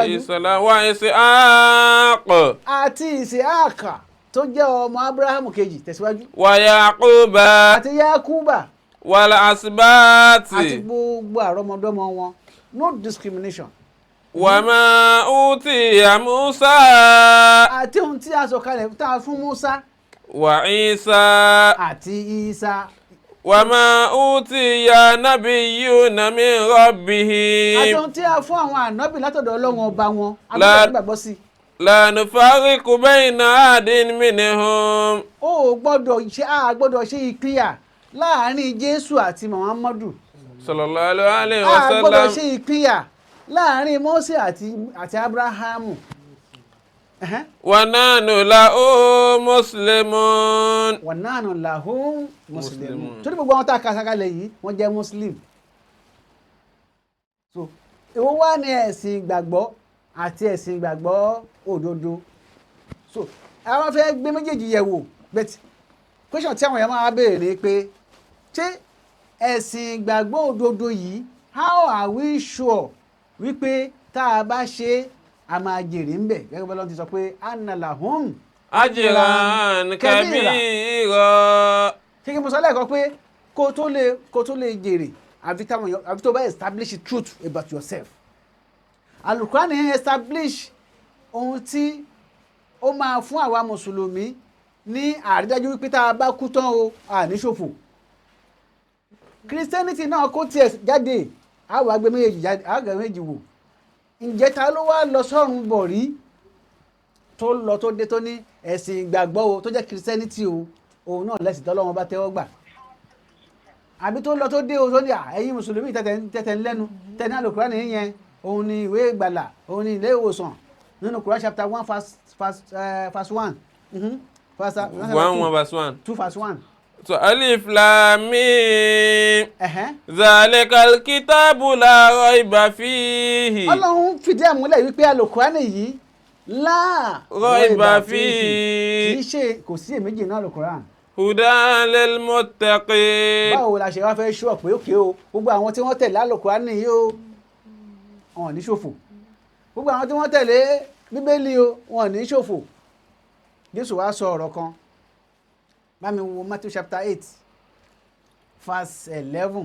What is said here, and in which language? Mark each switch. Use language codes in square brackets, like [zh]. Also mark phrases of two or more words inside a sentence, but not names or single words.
[ar] عليه السلام وإسحاق. [yo] àti Ìsíákà tó jẹ́ ọmọ Abrahamu kejì tẹ̀síwájú. [ar] ويعقوب. [yo] àti Yakuba [ar] والأسباط. [yo] àti gbogbo àrọ́mọdọ́mọ wọn [en] no discrimination. [ar] وما أوتي موسى. [yo] àti ohun tí a sọ kalẹ̀ tá a fún Musa [ar] وعيسى. [yo] àti Isa [ar] وما أوتي النبيون من ربهم. [yo] àti ohun tí a fún àwọn ànábì látọ̀dọ̀ Ọlọ́run ọba wọn [ar] La- [yo] agbọ́dọ̀ gbàgbọ́ sí. [ar] لا نفرق بين أحد منهم. [yo] ó gbọ́dọ̀ ṣe ìpínyà láàrin Jésù àti Muhammadu [ar] صلى الله عليه و [yo] a gbọ́dọ̀ [ar] sallam. [yo] ṣe ìpínyà láàrin Mósè àti Abrahamu. [ar] ونحن له مسلمون. ونحن له مسلمون. Muslimun. [yo] torí gbogbo àwọn tá a kà sákalẹ̀ yìí wọ́n jẹ́ Muslim. so èwo wá ní ẹ̀sìn ìgbàgbọ́ àti ẹ̀sìn ìgbàgbọ́ òdodo. so àwọn fẹ́ gbé méjèèjì yẹ̀ wò bẹ́ẹ̀ question tí àwọn èèyàn máa béèrè ni pé ṣé ẹ̀sìn ìgbàgbọ́ òdodo yìí [en] how are we sure [yo] wípé tá a bá ṣe a máa jèrè ń bẹ̀ gẹ́gẹ́ bí Ọlọ́run ti sọ pé [ar] أن لهم أجرا كبيرا. [yo] ṣé kí mo sọ lẹ́ẹ̀kan pé kó tó lè jèrè àfi tó bá [en] establish the truth about yourself. [yo] Al-Qur'an establish ohun tí ó máa fún àwa mùsùlùmí ní àrídájú wípé tá a bá kú tán o àní ṣòfò. Christianity náà kó tiẹ̀ jáde àwọn àgbẹ̀ méjì wò ǹjẹ́ ta ló wá lọ sọ́run bọ̀ rí tó lọ tó dé tó ní ẹ̀sìn ìgbàgbọ́ o tó jẹ́ Christianity o òun náà lẹ́sìn tọ́lọ́run bá tẹ́wọ́ gbà àbí tó lọ tó dé o tó ní ẹ̀yin mùsùlùmí tẹ̀tẹ̀ ń lẹ́nu tẹ̀ní Al-Qur'an yẹn òun ni ìwé ìgbàlà òun ni ilé ìwòsàn nínú Quran [en] chapter 1 verse 1 verse 1. 2 verse 1. [ar] So الم. ذلك الكتاب لا ريب فيه. [yo] Ọlọ́run fìdí ẹ̀ múlẹ̀ wípé Al-Qur'an yìí la [ar] ريب فيه. [yo] kì í ṣe kò sí èméjì náà Al-Qur'an. [ar] هدى للمتقين. [yo] báwo la ṣe wá fẹ́ ṣọ́ pé òkè o gbogbo àwọn tí wọ́n tẹ̀lé Al-Qur'an yìí o wọn ò ní ṣòfò gbogbo àwọn tí wọ́n tẹ̀lé Bíbélì o wọn ò ní ṣòfò. Jésù wá sọ ọ̀rọ̀ kan bá mi wo Matthew [en] chapter 8 verse 11.